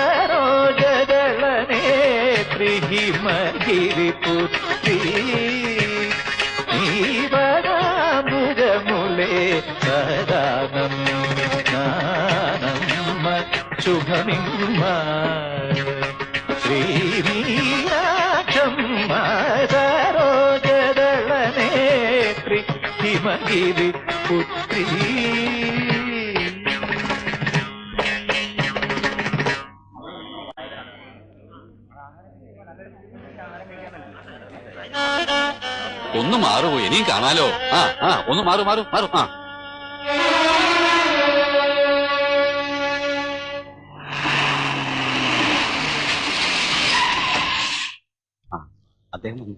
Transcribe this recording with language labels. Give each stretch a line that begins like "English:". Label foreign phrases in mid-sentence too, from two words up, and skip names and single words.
Telugu: సరోజదళనేత్రి హిమగిరిపుత్రీ నీవదాంబుజములే సదానం విజ్ఞానమ్మ శుభమిమ్మ శ్రీవీరాక్షమ్మ సరోజదళనేత్రి హిమగిరిపుత్రీ
Malayalam: ഒന്ന് മാറുമോ ഇനിയും കാണാലോ ഒന്ന് മാറു മാറു മാറു അദ്ദേഹം